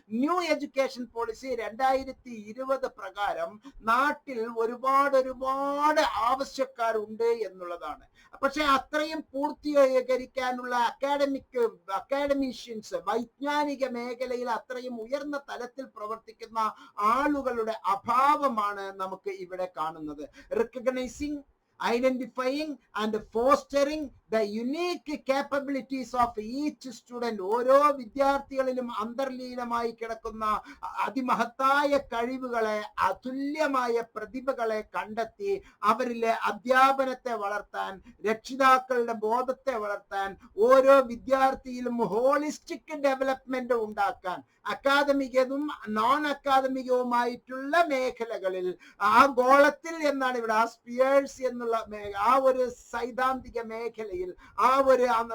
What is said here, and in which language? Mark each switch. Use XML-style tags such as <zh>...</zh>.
<ml>New education policy 2020 പ്രകാരം നാട്ടിൽ ഒരുപാട് ആവശ്യക്കാരുണ്ട് എന്നുള്ളതാണ്. പക്ഷെ അത്രയും പൂർത്തീകരിക്കാനുള്ള അക്കാഡമീഷ്യൻസ്, വൈജ്ഞാനിക മേഖലയിൽ അത്രയും ഉയർന്ന തലത്തിൽ പ്രവർത്തിക്കുന്ന ആളുകളുടെ അഭാവമാണ് നമുക്ക് ഇവിടെ കാണുന്നത്.</ml> <en>Recognising, identifying and fostering the unique capabilities of each student.</en> <ml>ഓരോ വിദ്യാർത്ഥികളിലും അന്തർലീനമായി കിടക്കുന്ന അതിമഹത്തായ കഴിവുകളെ, അതുല്യമായ പ്രതിഭകളെ കണ്ടെത്തി അവരിലെ അധ്യാപനത്തെ വളർത്താൻ, രക്ഷിതാക്കളുടെ ബോധത്തെ വളർത്താൻ, ഓരോ വിദ്യാർത്ഥിയിലും ഹോളിസ്റ്റിക് ഡെവലപ്മെന്റ് ഉണ്ടാക്കാൻ, അക്കാദമികവും നോൺ അക്കാദമികവുമായിട്ടുള്ള മേഖലകളിൽ ആ ഗോളത്തിൽ എന്നാണ് ഇവിടെ ആ സ്പിയേഴ്സ് എന്നുള്ള ആ ഒരു സൈദ്ധാന്തിക മേഖലയിൽ, ആ ഒരു</ml>